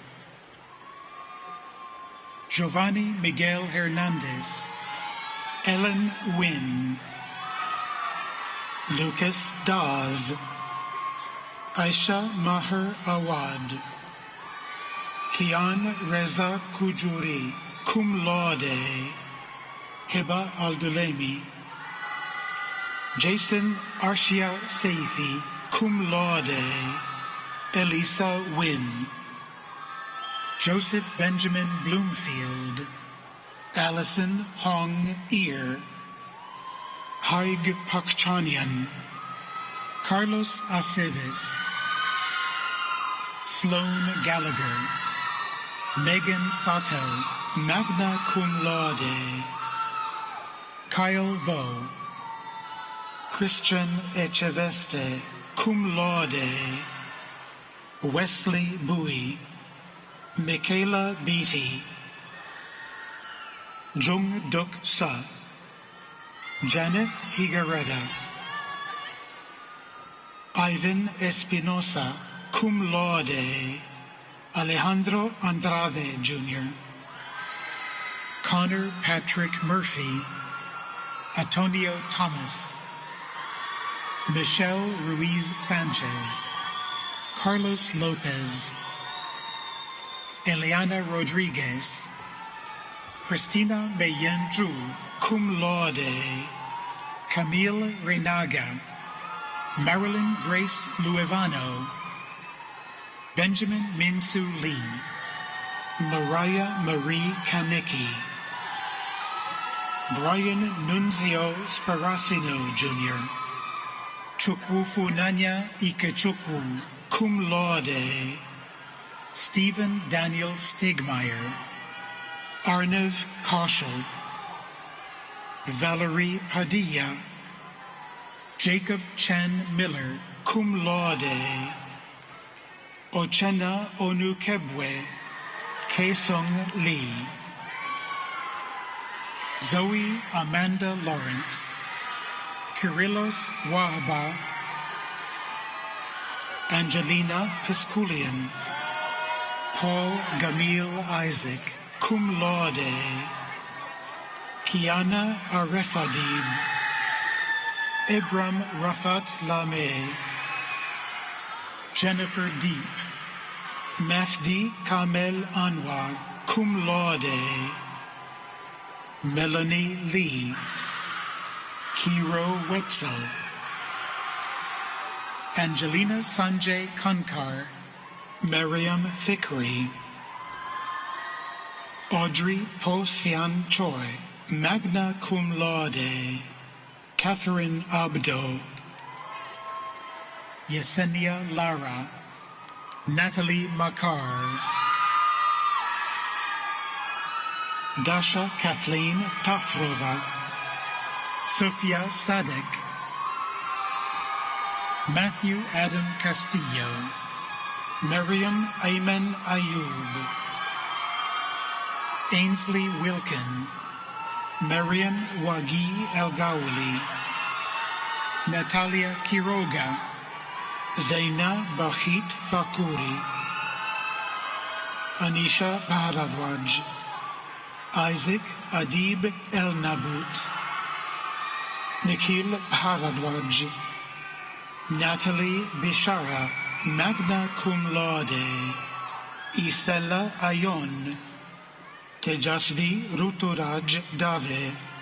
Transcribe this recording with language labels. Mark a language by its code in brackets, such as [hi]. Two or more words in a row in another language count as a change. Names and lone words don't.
[en] Giovanni Miguel Hernandez, Ellen Wynn, Lucas Dawes, Aisha Maher Awad, Kian Reza Kujuri, [la] cum laude, [en] Hiba Aldulemi, Jason Arshia Seifi, [la] cum laude, [en] Elisa Wynn, Joseph Benjamin Bloomfield, Allison Hong Ear, Haig Pakchanian, Carlos Aceves, Sloan Gallagher, Megan Sato, [la] magna cum laude, [en] Kyle Vo, Christian Echeveste, [la] cum laude, [en] Wesley Bowie, Michaela Beatty, Jung Duk Sa, Janet Higareda, Ivan Espinosa, [la] cum laude, [en] Alejandro Andrade Jr., Connor Patrick Murphy, Antonio Thomas, Michelle Ruiz Sanchez, Carlos Lopez, Eliana Rodriguez, Christina Mayen Zhu, [la] cum laude, [en] Camille Renaga, Marilyn Grace Luevano, Benjamin Minsu Lee, Mariah Marie Kanicki, Brian Nunzio Sparacino Jr., Chukwufunanya Ikechukwu, cum laude, Stephen Daniel Stigmeyer, Arnav Kaushal, Valerie Padilla, Jacob Chan Miller, [la] cum laude, [en] Ochena Onukebwe, Kaesung Lee, Zoe Amanda Lawrence, Kyrillos Wahaba, Angelina Piskulian, Paul Gamil Isaac, [la] cum laude, [en] Kiana Arefadib, Ibram Rafat Lameh, Jennifer Deep, Mafdi Kamel Anwar, [la] cum laude, [en] Melanie Lee, Kiro Wetzel, Angelina Sanjay Kankar, Miriam Fikri, Audrey Po Sian Choi, [la] magna cum laude, [en] Catherine Abdo, Yesenia Lara, Natalie Makar, Dasha Kathleen Tafrova, Sofia Sadek, Matthew Adam Castillo, Miriam Ayman Ayub, Ainsley Wilkin, Mariam Wagi El-Gawli, Natalia Quiroga, Zaina Bachit Fakuri, Anisha Bharadwaj, Isaac Adib El-Nabut, Nikhil Bharadwaj, Natalie Bishara, [la] magna cum laude, [en] Isela Ayon, Tejasvi Ruturaj Dave,